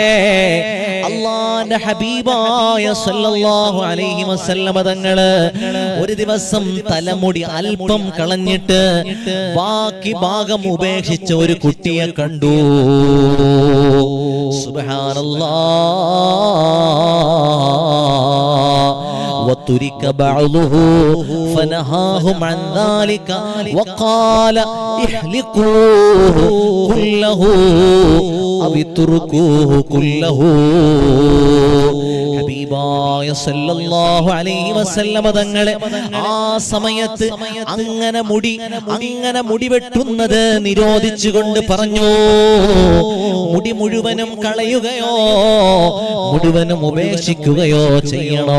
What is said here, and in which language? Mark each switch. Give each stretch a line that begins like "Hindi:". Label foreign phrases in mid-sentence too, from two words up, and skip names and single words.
Malayalam: അല്ലാഹുവിന്റെ ഹബീബായ
Arabic: صلى الله عليه وسلم
Malayalam: തങ്ങള് ഒരു ദിവസം തലമുടി അല്പം കളഞ്ഞിട്ട് ബാക്കി ഭാഗം ഉപേക്ഷിച്ച ഒരു കുട്ടിയെ കണ്ടു. സുബ്ഹാനല്ലാഹ്.
Arabic: وترك بعضه فنهاهم عن ذلك وقال احلقوه كله أو اتركوه كله.
Malayalam: ഹബീബായ
Arabic: صلى الله عليه وسلم
Malayalam: തങ്ങളെ ആ സമയത്ത് അങ്ങനെ മുടി വെട്ടുന്നത് നിരോധിച്ചുകൊണ്ട് പറഞ്ഞു, മുടി മുഴുവനും കളയുകയോ മുഴുവനും ഉപേക്ഷിക്കുകയോ ചെയ്യണോ?